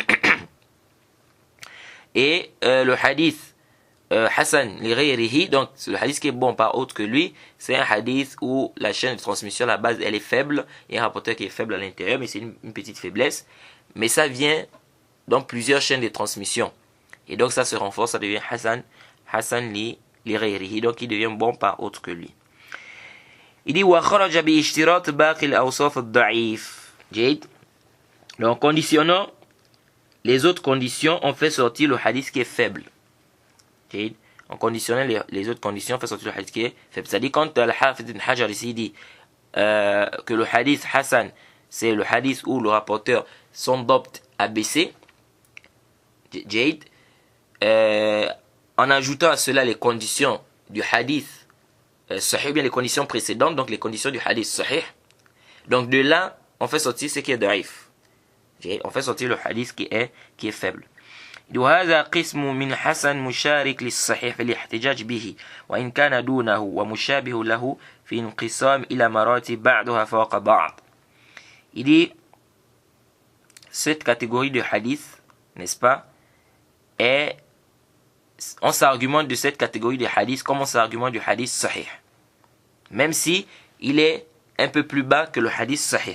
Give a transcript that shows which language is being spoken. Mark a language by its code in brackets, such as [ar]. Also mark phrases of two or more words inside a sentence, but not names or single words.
[fr] Et le hadith [ar] حسن لغيره, [fr] donc le hadith qui est bon par autre que lui, c'est un hadith où la chaîne de transmission, la base, elle est faible. Il y a un rapporteur qui est faible à l'intérieur, mais c'est une petite faiblesse. Mais ça vient dans plusieurs chaînes de transmission. Et donc ça se renforce, ça devient [ar] حسن لغيره, [fr] donc il devient bon par autre que lui. Il dit [ar] وخرج باشتراط باقي الأوصاف الضعيف. [fr] Donc conditionnant les autres conditions, on fait sortir le hadith qui est faible. En conditionnant les autres conditions, on fait sortir le hadith qui est faible. C'est-à-dire quand Al-Hafiz ibn Hajar ici dit que le hadith Hassan, c'est le hadith où le rapporteur son dopt a baissé, en ajoutant à cela les conditions du hadith sahih, bien les conditions précédentes, donc les conditions du hadith sahih. Donc de là, on fait sortir ce qui est da'if. On fait sortir le hadith qui est faible. [ar] وهذا قسم من حسن مشارك للصحيح في الاحتجاج به وإن كان دونه ومشابه له في انقسام إلى مراتب بعضها فوق بعض. [fr] Il dit cette catégorie de hadith, n'est-ce pas, on s'argumente de cette catégorie de hadith comme on s'argumente du hadith sahih, même si il est un peu plus bas que le hadith sahih.